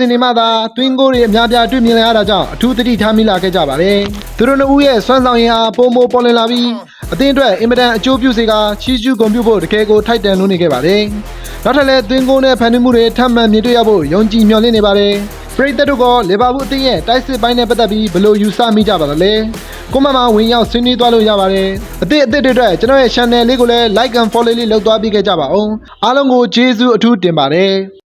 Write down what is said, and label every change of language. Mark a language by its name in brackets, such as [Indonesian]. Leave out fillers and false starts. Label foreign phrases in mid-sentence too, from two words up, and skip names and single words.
[Burmese] စဉ်တွေမှာသာတွင်းကိုတွေအများပြားတွေ့မြင်လာရတာကြောင့်အထူးသတိထားမိလာခဲ့ကြပါတယ်။သူတို့နှစ်ဦးရဲ့စွမ်းဆောင်ရည်ဟာပုံမပေါ်လည်လာပြီးအသင်းအတွက်အင်မတန်အကျိုးပြုစေကချီးကျူးဂုဏ်ပြုဖို့တကယ်ကိုထိုက်တန်လို့နေခဲ့ပါတယ်။နောက်ထပ်လည်းတွင်းကိုနဲ့ဖန်တီးမှုတွေထပ်မံမြင်တွေ့ရဖို့ယုံကြည်မျှော်လင့်နေပါတယ်။ပရိသတ်တို့ကလီဗာပူးအသင်းရဲ့တိုက်စစ်ပိုင်းနဲ့ပတ်သက်ပြီးဘယ်လိုယူဆမိကြပါသလဲ။ကွန်မန့်မှာဝင်ရောက်ဆွေးနွေးသွားလို့ရပါတယ်။အသစ်တွေအတွက်ကျွန်တော်ရဲ့ channel လေးကိုလည်း [English] like and follow [Burmese] လေးလုပ်သွားပေးခဲ့ကြပါဦး။အားလုံးကိုကျေးဇူးအထူးတင်ပါတယ်။